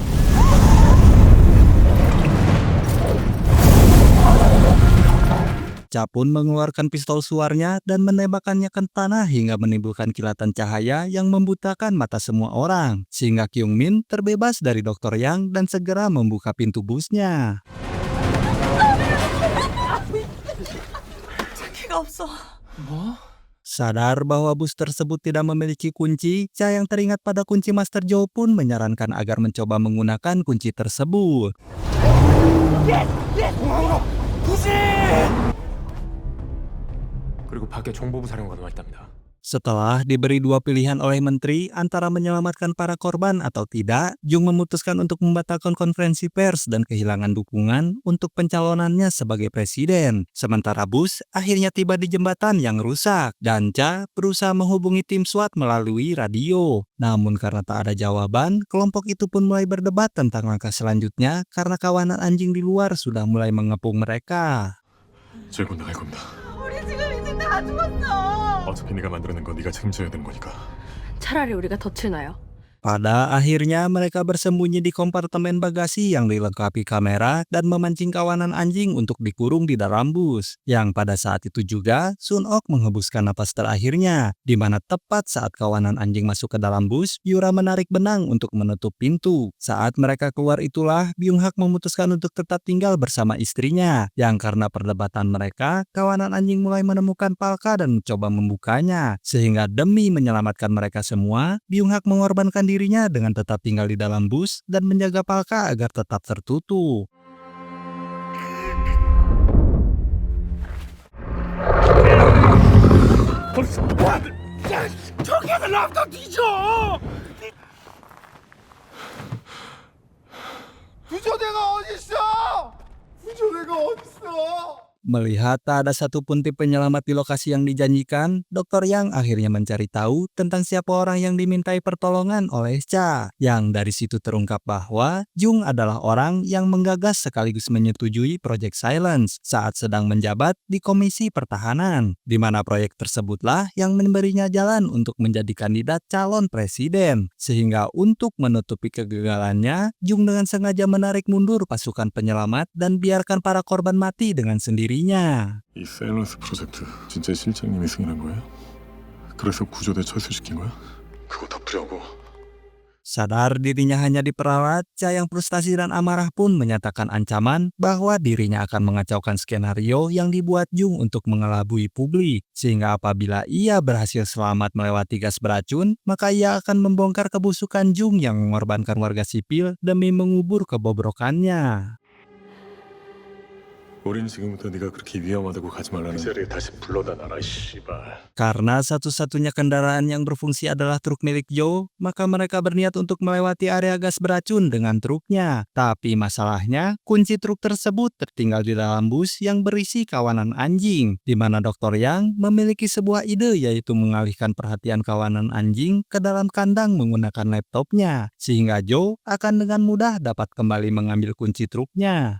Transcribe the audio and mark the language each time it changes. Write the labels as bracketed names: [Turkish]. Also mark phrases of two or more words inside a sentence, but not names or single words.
[Indonesian] Cha pun mengeluarkan pistol suarnya dan menembakkannya ke tanah hingga menimbulkan kilatan cahaya yang membutakan mata semua orang. Sehingga Kyungmin terbebas dari Dr. Yang dan segera membuka pintu busnya. [Korean] 자기가 없어. 뭐? [Indonesian] Sadar bahwa bus tersebut tidak memiliki kunci, Cha yang teringat pada kunci Master Joe pun menyarankan agar mencoba menggunakan kunci tersebut. [Korean] 그리고 밖에 정보부 사령관이 와 있답니다. [Indonesian] Setelah diberi dua pilihan oleh menteri antara menyelamatkan para korban atau tidak, Jung memutuskan untuk membatalkan konferensi pers dan kehilangan dukungan untuk pencalonannya sebagai presiden. Sementara Bush akhirnya tiba di jembatan yang rusak dan Cha berusaha menghubungi tim SWAT melalui radio. Namun karena tak ada jawaban, kelompok itu pun mulai berdebat tentang langkah selanjutnya karena kawanan anjing di luar sudah mulai mengepung mereka. [Korean] 저희곧 나갈 겁니다. 우리 지금 이제 다 죽었어. 어차피 네가 만들어낸 건 네가 책임져야 되는 거니까. 차라리 우리가 덫을 놔요. [Indonesian] Pada akhirnya mereka bersembunyi di kompartemen bagasi yang dilengkapi kamera dan memancing kawanan anjing untuk dikurung di dalam bus. Yang pada saat itu juga Sun-ok menghembuskan napas terakhirnya, di mana tepat saat kawanan anjing masuk ke dalam bus, Yura menarik benang untuk menutup pintu. Saat mereka keluar itulah Byung-hak memutuskan untuk tetap tinggal bersama istrinya, yang karena perdebatan mereka, kawanan anjing mulai menemukan palka dan mencoba membukanya. Sehingga demi menyelamatkan mereka semua, Byung-hak mengorbankan dirinya dengan tetap tinggal di dalam bus dan menjaga palka agar tetap tertutup. [Korean] 구조대가 어딨어? 구조대가 어딨어? [Indonesian] Melihat tak ada satupun tim penyelamat di lokasi yang dijanjikan, Dr. Yang akhirnya mencari tahu tentang siapa orang yang dimintai pertolongan oleh Cha. Yang dari situ terungkap bahwa Jung adalah orang yang menggagas sekaligus menyetujui Project Silence saat sedang menjabat di Komisi Pertahanan, di mana proyek tersebutlah yang memberinya jalan untuk menjadi kandidat calon presiden. Sehingga untuk menutupi kegagalannya, Jung dengan sengaja menarik mundur pasukan penyelamat dan biarkan para korban mati dengan sendiri. [Korean] 이 사일런스 프로젝트 진짜 실장님이 승인한 거예요? 그래서 구조대 철수시킨 거야? 그거 덮으려고 [Indonesian] Sadar dirinya hanya diperalat, Cha yang frustasi dan amarah pun menyatakan ancaman bahwa dirinya akan mengacaukan skenario yang dibuat Jung untuk mengelabui publik. Sehingga apabila ia berhasil selamat melewati gas beracun, maka ia akan membongkar kebusukan Jung yang mengorbankan warga sipil demi mengubur kebobrokannya. [Korean] 우린 지금부터 네가 그렇게 위험하다고 가지 말라는 그 자리에 다시 불러다 놔라 씨발. [Indonesian] Karena satu-satunya kendaraan yang berfungsi adalah truk milik Joe, maka mereka berniat untuk melewati area gas beracun dengan truknya. Tapi masalahnya, kunci truk tersebut tertinggal di dalam bus yang berisi kawanan anjing, di mana Dr. Yang memiliki sebuah ide yaitu mengalihkan perhatian kawanan anjing ke dalam kandang menggunakan laptopnya, sehingga Joe akan dengan mudah dapat kembali mengambil kunci truknya.